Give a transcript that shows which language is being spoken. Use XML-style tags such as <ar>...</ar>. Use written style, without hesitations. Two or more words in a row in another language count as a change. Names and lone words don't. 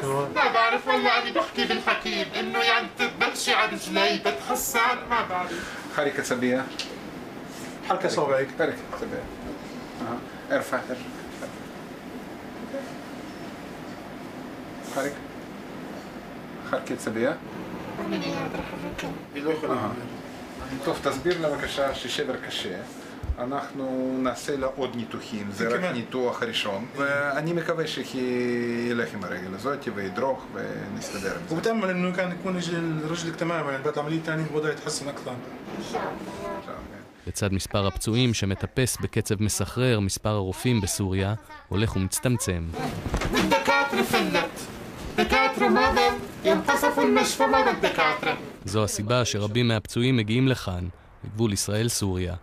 <ar>ما بعرف والله أنا بحكي بالحكيم إنه يعني بمشي على رجلي بتحسن ما بعرف. حركة سبية. حركة صوابعك. حركة سبية. ارفع حركة سبية.</ar> <he>טוב, תסביר לה בבקשה ששבר קשה. אנחנו נעשה לה עוד ניתוחים, זה רק ניתוח הראשון, ואני מקווה שילך עם הרגל הזאת וידרוך ונסתדר עם זה.</he> <ar>وبتأمل إنه كان يكون رجلك تماما يعني بعد العملية الثانية الوضع يتحسن أكثر.</ar> <he>לצד מספר הפצועים שמטפס בקצב מסחרר, מספר הרופאים בסוריה הולך ומצטמצם. זו הסיבה שרבים מהפצועים מגיעים לכאן, בגבול ישראל-סוריה.</he>